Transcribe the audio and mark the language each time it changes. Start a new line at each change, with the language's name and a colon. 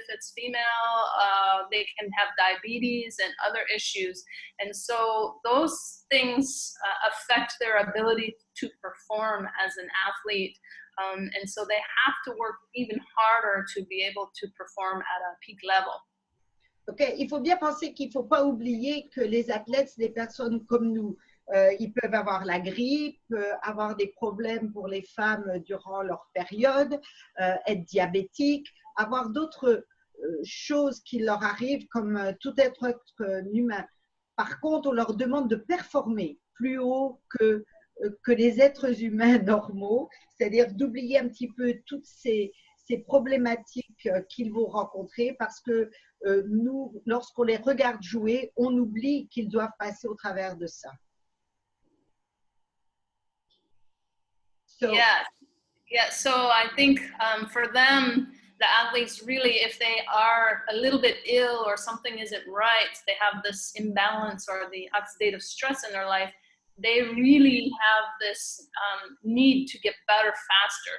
English: If it's female, they can have diabetes and other issues. And so those things affect their ability to perform as an athlete. And so they have to work even harder to be able to perform at a peak level. Okay.
French: Il faut bien penser qu'il ne faut pas oublier que les athlètes, c'est des personnes comme nous. Ils peuvent avoir la grippe, avoir des problèmes pour les femmes durant leur période, être diabétiques, avoir d'autres choses qui leur arrivent comme tout être humain. Par contre, on leur demande de performer plus haut que les êtres humains normaux, c'est-à-dire d'oublier un petit peu toutes ces problématiques qu'ils vont rencontrer parce que nous, lorsqu'on les regarde jouer, on oublie qu'ils doivent passer au travers de ça.
English: So, yeah. So I think for them, the athletes really, if they are a little bit ill or something isn't right, they have this imbalance or the oxidative stress in their life, they really have this need to get better faster.